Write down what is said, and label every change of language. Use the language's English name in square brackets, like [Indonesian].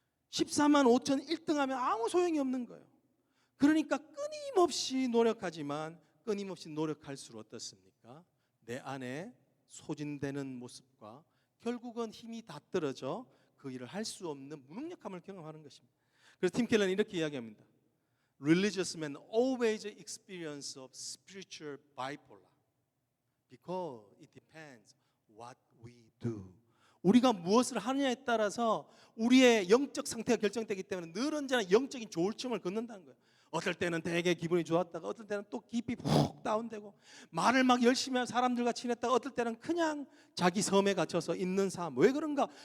[Korean] 14만 5천 1등 하면 아무 소용이 없는 거예요. 그러니까 끊임없이 노력하지만 끊임없이 노력할수록 어떻습니까? 내 안에 소진되는 모습과 결국은 힘이 다 떨어져 그 일을 할 수 없는 무능력함을 경험하는 것입니다. 그래서 팀 켈러는 이렇게 이야기합니다. [English] Religious men always experience of spiritual bipolar because it depends what we do. [Korean] 우리가 무엇을 하느냐에 따라서 우리의 영적 상태가 결정되기 때문에 늘 언제나 영적인 조울증을 걷는다는 거예요. 어떨 때는 되게 기분이 좋았다가 어떨 때는 또 깊이 푹 다운되고 말을 막 열심히 하는 사람들과 친했다가 어떨 때는 그냥 자기 섬에 갇혀서 있는 삶. 왜 그런가?